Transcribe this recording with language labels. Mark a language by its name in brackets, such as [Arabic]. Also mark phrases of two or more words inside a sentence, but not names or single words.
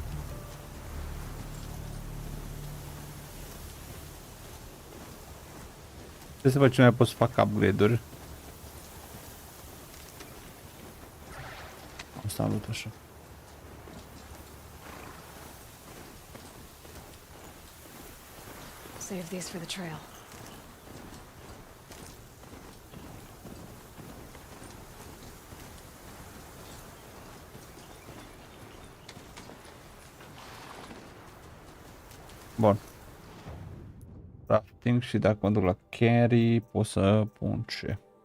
[Romanian] Trebuie să văd ce mai pot să fac upgrade-uri. Asta am luat așa. [English] Save these for the trail. [Romanian] Bun. Crafting și dacă mă duc la carry pot să pun ce.